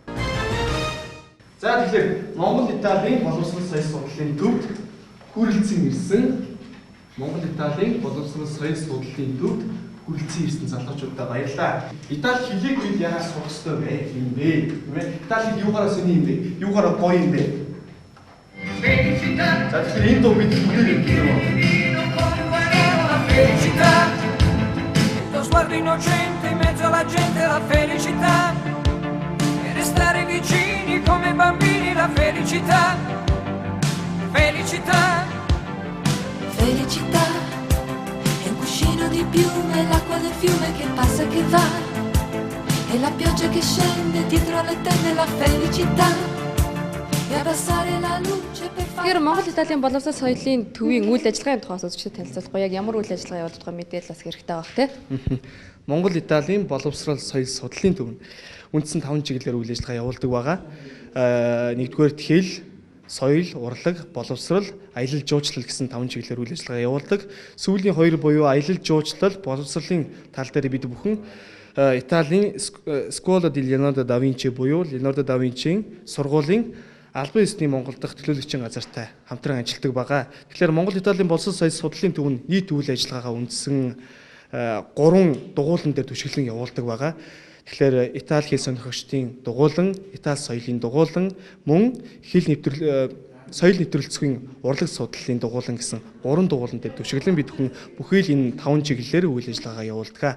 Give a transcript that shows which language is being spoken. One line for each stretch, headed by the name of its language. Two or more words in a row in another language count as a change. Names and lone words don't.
Mongolian: За тэгэхээр Монгол Италийн боловсрол соёл судлалын төвд хүрэлцэн ирсэн Монгол Италийн боловсрол соёл судлалын төвд хүрэлцэн ирсэн залуучуудаа баярлалаа. Итали хэлийг бид яагаад сурах ёстой вэ? Тийм ээ. Итали юугаараа сони юм бэ? Юугаараа гоё юм бэ? За тэгэхээр энэ дуу бид бүгд
Italian: felicità, lo sguardo innocente in mezzo alla gente, la felicità, e restare vicini come bambini, la felicità, felicità. Felicità è un cuscino di piume, l'acqua del fiume che passa e che va, e la pioggia che scende dietro alle tende, la felicità, e abbassare la luce per fare.
Mongolian: Тэгэхээр Монгол Италийн боловсрол соёлын төвийн үйл ажиллагааны тухай сонсогчдод танилцуулахгүй яг ямар үйл ажиллагаа явуулж байгаа мэдээлэл бас хэрэгтэй байх тий. Монгол Италийн боловсрол соёл судлалын төв нь үндсэн 5 чиглэлээр үйл ажиллагаа явуулдаг байгаа. Нэгдүгээр хэл, соёл, урлаг, боловсрол, аялал жуулчлал гэсэн 5 чиглэлээр үйл ажиллагаа явуулдаг. Сүүлийн 2 буюу аялал жуулчлал, боловсролын тал дээр бид бүхэн Италийн Scuola di Leonardo da Vinci буюу Leonardo da Vinci-ийн сургуулийн албан ёсны Монгол дахь төлөөлөгчийн газартай хамтран ажилладаг байгаа. Тэгэхээр Монгол Италийн боловсрол соёл судлалын төв нь нийт үйл ажиллагаагаа үндсэн 3 дугуулан дээр түшиглэн явуулдаг байгаа. Тэгэхээр Итали хэл сонирхогчдын дугуулан, Итали соёлын дугуулан, мөн соёл нэвтрүүлцгийн урлаг судлалын дугуулан гэсэн 3 дугуулан дээр түшиглэн бид бүхэн бүхэл энэ 5 чиглэлээр үйл ажиллагаагаа явуулдаг.